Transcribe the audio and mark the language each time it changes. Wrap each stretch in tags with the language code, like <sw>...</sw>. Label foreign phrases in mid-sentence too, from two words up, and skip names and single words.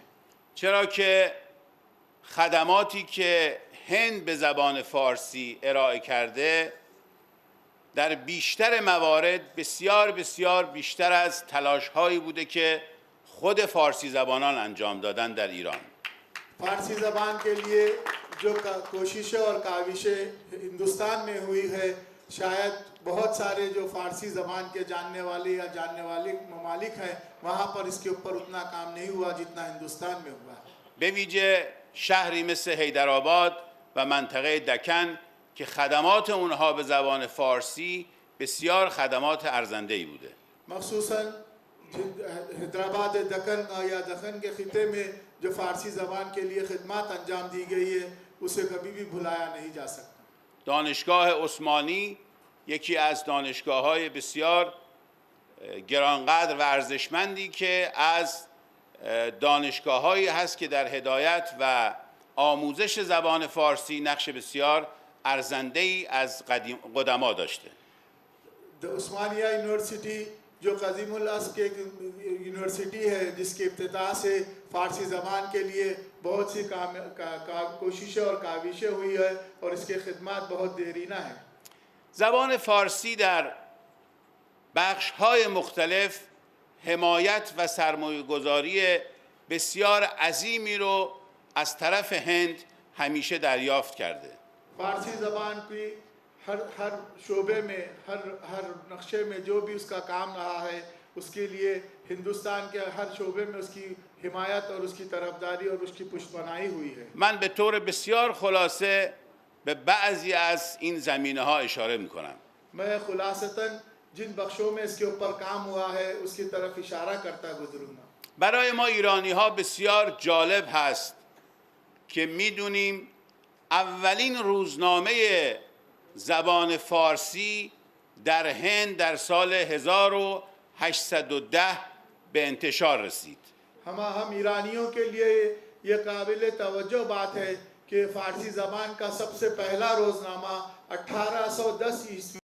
<fa>چرا که خدماتی که هند به زبان فارسی ارائه کرده در بیشتر موارد بسیار بسیار بیشتر از تلاش‌هایی بوده که خود فارسی زبانان انجام دادن در ایران.</fa> <ur>فارسی زبان کے لیے جو کوششیں اور کاوشیں ہندوستان میں ہوئی ہے شاید بہت سارے جو فارسی زبان کے جاننے والے یا جاننے والے ممالک ہیں وہاں پر اس کے اوپر اتنا کام نہیں ہوا جتنا ہندوستان میں ہوا ہے.</ur> <fa>به ویژه شهری مثل حیدرآباد و منطقه دکن که خدمات اونها به زبان فارسی بسیار خدمات ارزنده‌ای بوده.</fa> <ur>مخصوصاً حیدرآباد دکن یا دکن کے خطے میں جو فارسی زبان کے لیے خدمت انجام دی گئی ہے اسے کبھی بھی بھلایا نہیں جا سکتا.</ur> <fa>دانشگاه عثمانی یکی از دانشگاه‌های بسیار گرانقدر و ارزشمندی که از دانشگاه‌هایی هست که در هدایت و آموزش زبان فارسی نقش بسیار ارزنده‌ای از قدما داشته.</fa> <ur>عثمانیہ یونیورسٹی جو قدیم العصر کی یونیورسٹی ہے جس کے ابتدا سے فارسی زبان کے لیے بہت سی کوششیں اور کاوشیں ہوئی ہے اور اس کے خدمت بہت دیرینہ ہے.</ur> <fa>زبان فارسی در بخش‌های مختلف حمایت و سرمایه‌گذاری بسیار عظیمی رو از طرف هند همیشه دریافت کرده.</fa> <ur>فارسی زبان کی ہر شعبے میں ہر نقشے میں جو بھی اس کا کام رہا ہے اس کے لیے ہندوستان کے ہر شعبے میں اس کی حمایت اور اس کی طرفداری اور اس کی پشت پناہی ہوئی ہے.</ur> <fa>من به طور بسیار خلاصه به بعضی از این زمینه‌ها اشاره می‌کنم.</fa> <ur>میں خلاصتاً جن بخشوں میں اس کے اوپر کام ہوا ہے اس کی طرف اشارہ کرتا گزروں گا.</ur> <fa>برای ما ایرانی‌ها بسیار جالب هست که می‌دونیم اولین روزنامه زبان فارسی در هند در سال 1810 به انتشار رسید.</fa> <ur>ہم ایرانیوں کے لیے یہ قابل توجہ بات ہے کہ فارسی زبان کا سب سے پہلا روزنامہ 1810 عیسوی</ur>